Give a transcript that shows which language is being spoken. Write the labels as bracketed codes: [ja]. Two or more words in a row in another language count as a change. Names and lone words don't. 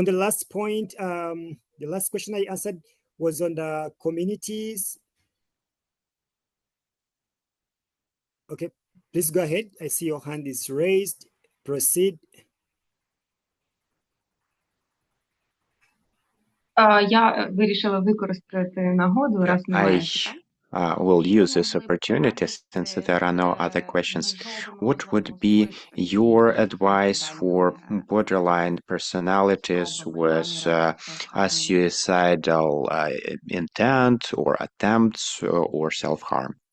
[en] the last point, the last question I answered was on the communities. Okay, please go ahead. I see your hand is raised. Proceed. [uk] Я вирішила використати нагоду, раз немає питань. [en] Will use this opportunity since there are no other questions. What would be your advice for borderline personalities with a suicidal intent or attempts or self-harm?